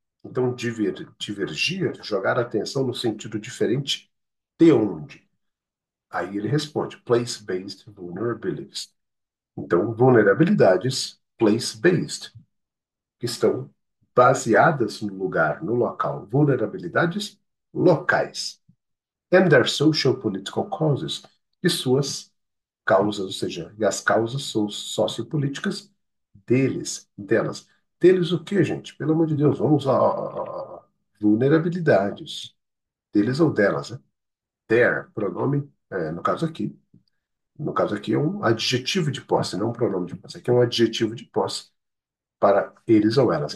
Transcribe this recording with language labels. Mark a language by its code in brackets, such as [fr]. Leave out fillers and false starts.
[pt] Então, divergir, jogar a atenção no sentido diferente de onde. Aí ele responde, [en] place-based vulnerabilities. [pt] Então, vulnerabilidades place-based, que estão baseadas no lugar, no local. Vulnerabilidades locais. [en] And their social political causes. [pt] E suas causas, ou seja, e as causas sociopolíticas deles, delas. Deles o quê, gente? Pelo amor de Deus, vamos lá. Vulnerabilidades. Deles ou delas, né? Their, pronome, no caso aqui é um adjetivo de posse, não um pronome de posse. Aqui é um adjetivo de posse para eles ou elas.